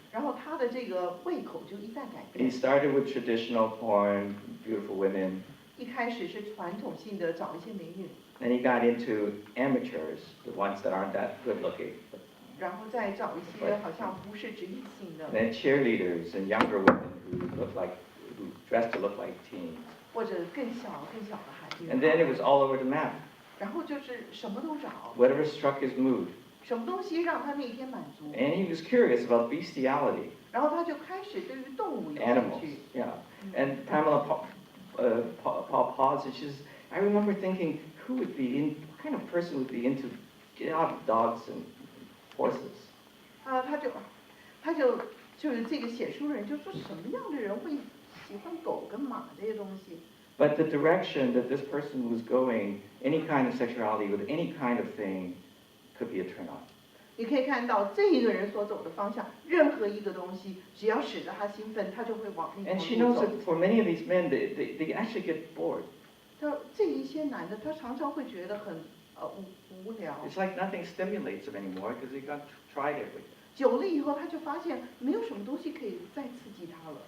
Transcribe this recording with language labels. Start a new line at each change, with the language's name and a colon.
Chinese: 然后他的这个胃口就一旦改
English: He
Chinese: 变。
English: started with traditional porn, beautiful women.
Chinese: 一开始是传统性的找一些美女。
English: Then he got into amateurs, the ones that aren't that good looking.
Chinese: 然后再找一些好像不是职业性的。
English: Then cheerleaders and younger women who dressed to look like teens.
Chinese: 或者更小的孩子。
English: And then it was all over the map.
Chinese: 然后就是什么都找。
English: Whatever struck his mood.
Chinese: 什么东西让他那一天满足。
English: And he was curious about bestiality.
Chinese: 然后他就开始对于动物有兴趣。
English: Animals, yeah. And Pamela Paul paused and she says, I remember thinking, who would be in, what kind of person would be into dogs and horses?
Chinese: 就是这个写书人就说什么样的人会喜欢狗跟马这些东西。
English: But the direction that this person was going, any kind of sexuality with any kind of thing, could be a turn on.
Chinese: 你可以看到这一个人所走的方向，任何一个东西，只要使得他兴奋，他就会往那条
English: And she
Chinese: 路
English: knows
Chinese: 走。
English: that for many of these men, they actually get bored.
Chinese: 这一些男的，他常常会觉得很无聊。
English: It's like nothing stimulates them anymore because they got tried everything.
Chinese: 久了以后，他就发现没有什么东西可以再刺激他了。